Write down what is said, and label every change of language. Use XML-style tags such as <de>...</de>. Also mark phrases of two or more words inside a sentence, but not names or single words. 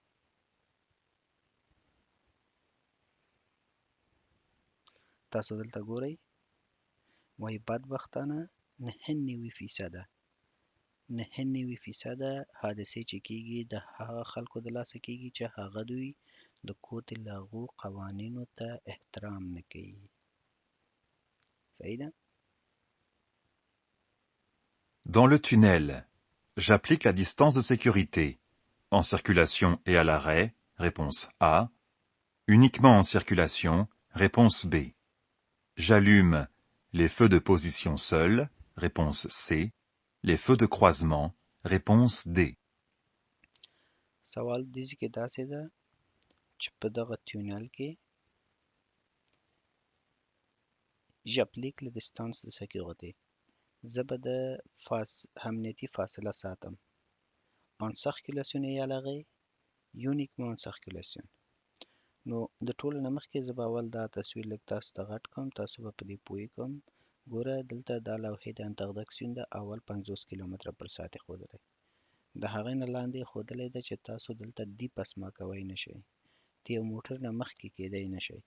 <ps>تاسو دلته ګورئ وایي بدبختانه 99% حادثې چې کیږي د هغه خلکو د لاسه کیږي چې هغه دوی د کوټ لاغو قوانینو ته احترام نه کوي. صحیح ده؟</ps> <fr>Dans le tunnel, j'applique la distance de sécurité. En circulation et à l'arrêt, réponse A. Uniquement en circulation, réponse B. J'allume les feux de position seuls, réponse C. Les feux de croisement, réponse D.</fr> <ps>سوال دې کې داسې ده چې په دغه تونل کې</ps> <fr>j'applique la distance de sécurité</fr> <ps>زه به د امنیتي فاصله ساتم.</ps> <fr>en circulation et à l'arrêt uniquement en circulation.</fr> <ps>نو د ټولو نه مخکې زه به اول دا تصویر لږ تاسو ته غټ کړم، تاسو به په دې پوه کړم. ګوره دلته دا لوحې د انتردکسیون ده، اول 50 کیلومتره پر ساعت یې ښودلی، د هغې نه لاندې یې ښودلی ده چې تاسو دلته ډیپ اسما کوی نه شئ، د یو موټر نه مخکې کیدی نه شئ.</ps>